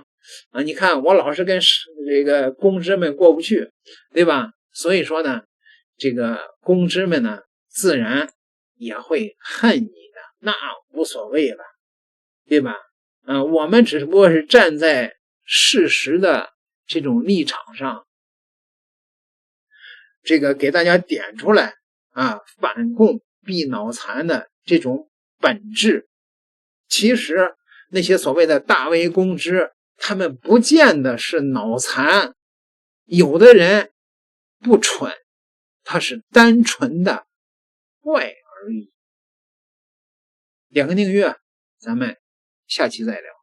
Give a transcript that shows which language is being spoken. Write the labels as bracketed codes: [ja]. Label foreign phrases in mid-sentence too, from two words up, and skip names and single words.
[zh] 你看我老是跟这个公知们过不去，对吧？所以说呢，这个公知们呢，自然也会恨你的，那无所謂了，对吧？我們只不過是站在事實的這種立場上，這個給大家點出來反共必腦殘的這種本質。其實那些所謂的大 V 公知，他們不見得是腦殘，有的人不蠢，他是單純的壞而已。點個訂閱，咱們下期再聊。